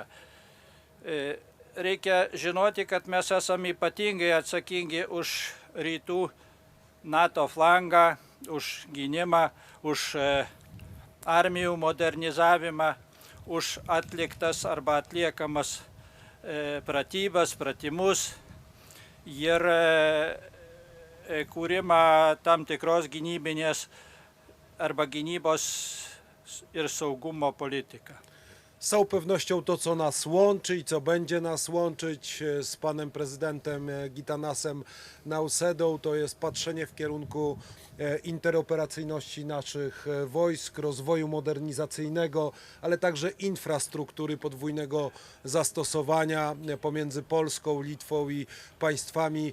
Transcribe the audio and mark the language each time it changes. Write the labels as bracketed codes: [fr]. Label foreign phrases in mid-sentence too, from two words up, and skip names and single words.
[lt] Reikia žinoti, kad mes esame ypatingai atsakingi už rytų NATO flangą, už gynimą, už armijų modernizavimą, už atliktas arba atliekamas pratybas, pratimus ir kūrimą tam tikros gynybinės arba gynybos ir saugumo polityką. [pl] Z całą pewnością to, co nas łączy i co będzie nas łączyć z panem prezydentem Gitanasem Nausedą, to jest patrzenie w kierunku interoperacyjności naszych wojsk, rozwoju modernizacyjnego, ale także infrastruktury podwójnego zastosowania pomiędzy Polską, Litwą i państwami